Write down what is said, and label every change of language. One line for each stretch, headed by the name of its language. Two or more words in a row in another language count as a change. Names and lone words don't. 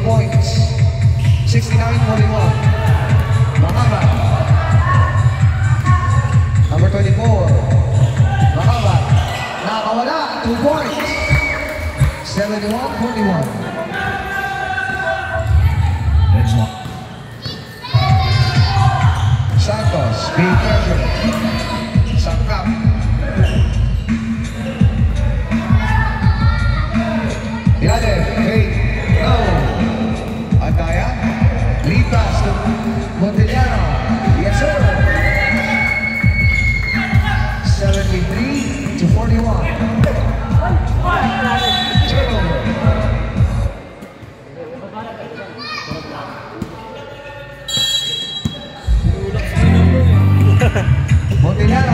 Filipino: points. 69-41. Mahaba. Number 24. Mahaba. Nakawala. 2 points. 71-41.
English: Next one. Santos being pressured.
Filipino: Sangkap. Ilalim.
English: Wait. No.
Filipino: Andaya.
English: Lead pass to Montellano. Yes, sir. 73-41. Turnover. Montellano.